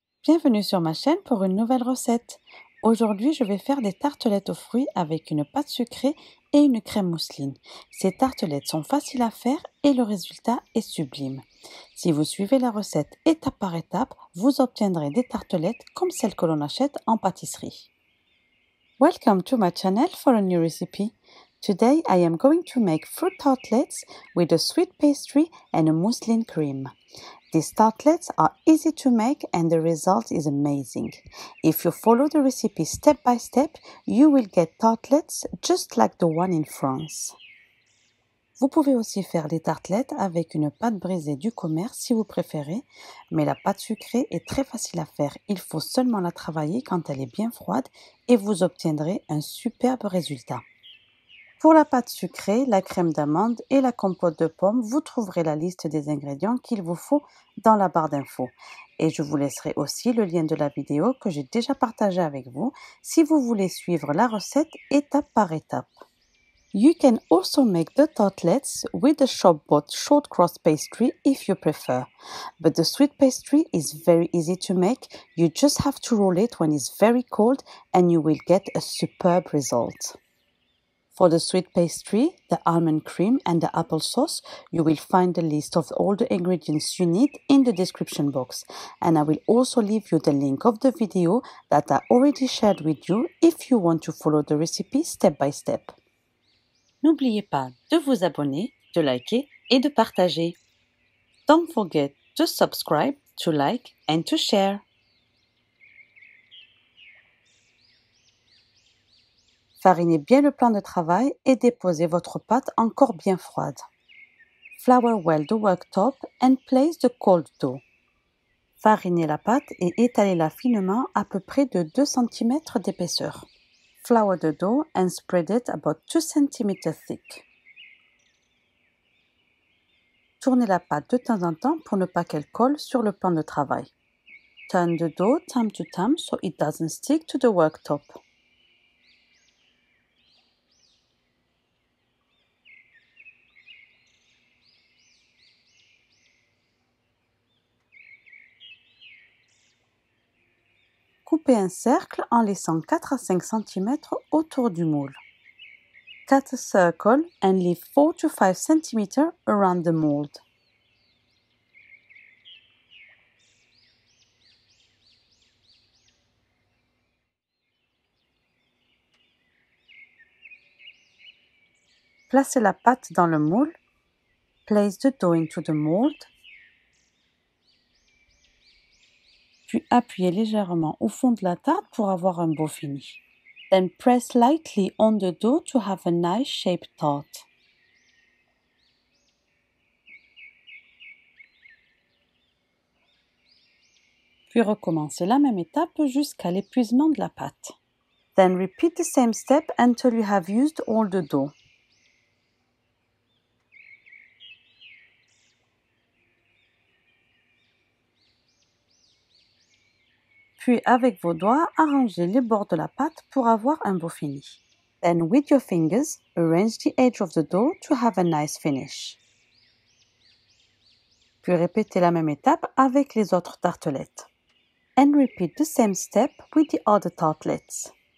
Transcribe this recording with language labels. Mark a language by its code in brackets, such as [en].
[fr] Bienvenue sur ma chaîne pour une nouvelle recette. Aujourd'hui, je vais faire des tartelettes aux fruits avec une pâte sucrée et une crème mousseline. Ces tartelettes sont faciles à faire et le résultat est sublime. Si vous suivez la recette étape par étape, vous obtiendrez des tartelettes comme celles que l'on achète en pâtisserie. [en] Welcome to my channel for a new recipe. Today I am going to make fruit tartlets with a sweet pastry and a mousseline cream. These tartlets are easy to make and the result is amazing. If you follow the recipe step by step, you will get tartlets just like the one in France. [fr] Vous pouvez aussi faire des tartelettes avec une pâte brisée du commerce si vous préférez, mais la pâte sucrée est très facile à faire. Il faut seulement la travailler quand elle est bien froide et vous obtiendrez un superbe résultat. Pour la pâte sucrée, la crème d'amande et la compote de pommes, vous trouverez la liste des ingrédients qu'il vous faut dans la barre d'infos. Et je vous laisserai aussi le lien de la vidéo que j'ai déjà partagée avec vous si vous voulez suivre la recette étape par étape. [en] You can also make the tartlets with the shop-bought short crust pastry if you prefer. But the sweet pastry is very easy to make. You just have to roll it when it's very cold and you will get a superb result. For the sweet pastry, the almond cream and the applesauce, you will find the list of all the ingredients you need in the description box. And I will also leave you the link of the video that I already shared with you if you want to follow the recipe step by step. [fr] N'oubliez pas de vous abonner, de liker et de partager. [en] Don't forget to subscribe, to like and to share. [fr] Farinez bien le plan de travail et déposez votre pâte encore bien froide. [en] Flour well the worktop and place the cold dough. [fr] Farinez la pâte et étalez-la finement à peu près de 2 cm d'épaisseur. [en] Flour the dough and spread it about 2 cm thick. [fr] Tournez la pâte de temps en temps pour ne pas qu'elle colle sur le plan de travail. [en] Turn the dough time to time so it doesn't stick to the worktop. [fr] Coupez un cercle en laissant 4 à 5 cm autour du moule. [en] Cut a circle and leave 4 to 5 cm around the mold. [fr] Placez la pâte dans le moule. [en] Place the dough into the mold. [fr] Puis appuyez légèrement au fond de la tarte pour avoir un beau fini. [en] Then press lightly on the dough to have a nice shaped tart. [fr] Puis recommencez la même étape jusqu'à l'épuisement de la pâte. [en] Then repeat the same step until you have used all the dough. [fr] Puis avec vos doigts, arrangez les bords de la pâte pour avoir un beau fini. [en] Then with your fingers, arrange the edge of the dough to have a nice finish. [fr] Puis répétez la même étape avec les autres tartelettes. [en] And repeat the same step with the other tartlets.